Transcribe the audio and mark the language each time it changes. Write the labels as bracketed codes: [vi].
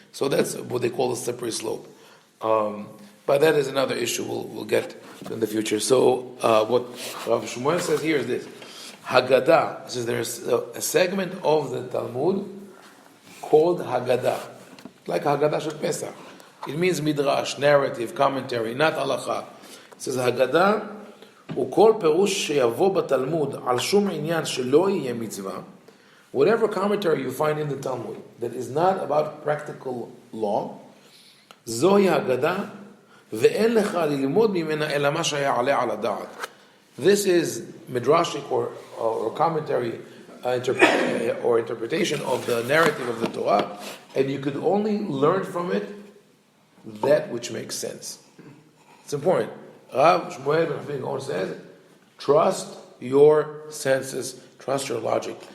[en] So that's what they call a slippery slope. But that is another issue we'll get in the future. So what Rav Shmuel says here is this: Haggadah. Says there's a segment of the Talmud called Haggadah, like Haggadah Shel Pesach. It means midrash, narrative, commentary, not halacha. It says Haggadah, [he] וכל פירוש שיבוא בתלמוד על שום עניין שלא יהיה מצווה, [en] whatever commentary you find in the Talmud that is not about practical law, [he] זוהי Haggadah, ואין לך ללמוד ממנה אלא מה שיעלה על הדעת. [en] This is midrashic or commentary or interpretation of the narrative of the Torah, and you could only learn from it that which makes sense. It's important. Rav Shmuel ben Gaon says, trust your senses, trust your logic.